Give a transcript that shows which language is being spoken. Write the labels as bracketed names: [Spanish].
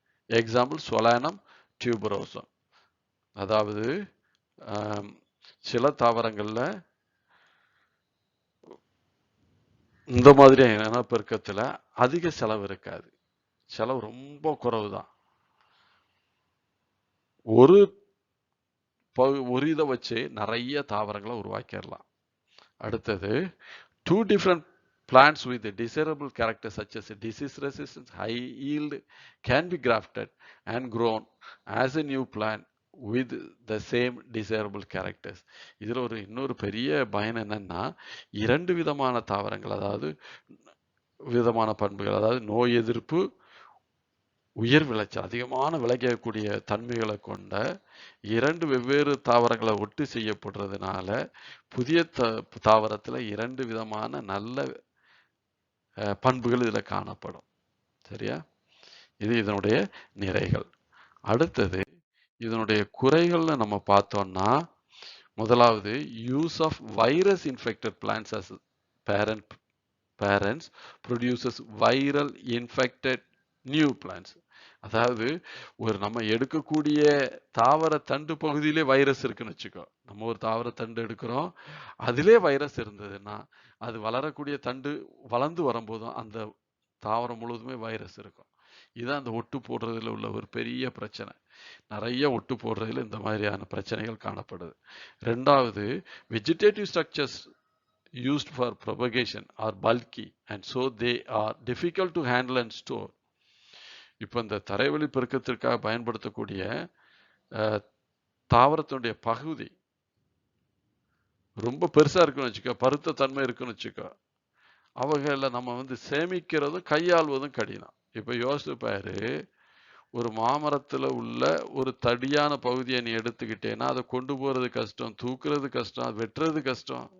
[Tamil] Example சொலானம் tuberosum. அதாவது சில தாவரங்களில் இந்த மாதிரி இனப்பெருக்கத்தில் அதிக செலவு இருக்காது, செலவு ரொம்ப குறைவு தான். ஒரு இதை வச்சு நிறைய தாவரங்களை உருவாக்கிடலாம். அடுத்தது [English] 2 different plants with desirable characters such as disease resistance, high yield can be grafted and grown as a new plant with the same desirable characters. [Tamil] இதில் இன்னொரு பெரிய பயன் என்னன்னா, 2 விதமான தாவரங்கள், அதாவது விதமான பண்புகள், அதாவது நோய் எதிர்ப்பு, உயர் விளைச்சல், அதிகமான விளையக்கூடிய தன்மைகளை கொண்ட 2 வெவ்வேறு தாவரங்களை ஒட்டு செய்யப்படுறதுனால புதிய தாவரத்தில் 2 விதமான நல்ல பண்புகள் இதில் காணப்படும். சரியா? இது இதனுடைய நிறைகள். அடுத்தது இதனுடைய குறைகள்னு நம்ம பார்த்தோம்னா, முதலாவது [English] Use of virus infected plants as parents produces viral infected new plants. [Tamil] அதாவது நம்ம எடுக்கக்கூடிய தாவர தண்டு பகுதியிலே வைரஸ் இருக்குன்னு வச்சுக்கோ. நம்ம ஒரு தாவர தண்டு எடுக்கிறோம், அதிலே வைரஸ் இருந்ததுன்னா அது வளரக்கூடிய தண்டு வளர்ந்து வரும்போதும் அந்த தாவரம் முழுவதுமே வைரஸ் இருக்கும். இதுதான் அந்த ஒட்டு போடுறதுல உள்ள ஒரு பெரிய பிரச்சனை. நிறைய ஒட்டு போடுறதுல இந்த மாதிரியான பிரச்சனைகள் காணப்படுது. ரெண்டாவது, [English] Vegetative structures used for propagation are bulky and so they are difficult to handle and store. [Tamil] இப்போ இந்த தரைவழி பெருக்கத்திற்காக பயன்படுத்தக்கூடிய தாவரத்தினுடைய பகுதி ரொம்ப பெருசா இருக்குன்னு வச்சுக்கோ, பருத்த தன்மை இருக்குன்னு வச்சுக்கோ, அவைகளில் நம்ம சேமிக்கிறதும் கையாள்வதும் கடினம். இப்போ யோசிச்சு பாரு, ஒரு மாமரத்தில் உள்ள ஒரு தடியான பகுதியை நீ எடுத்துக்கிட்டேன்னா அதை கொண்டு போறது கஷ்டம், தூக்குறது கஷ்டம், வெட்டுறது கஷ்டம்.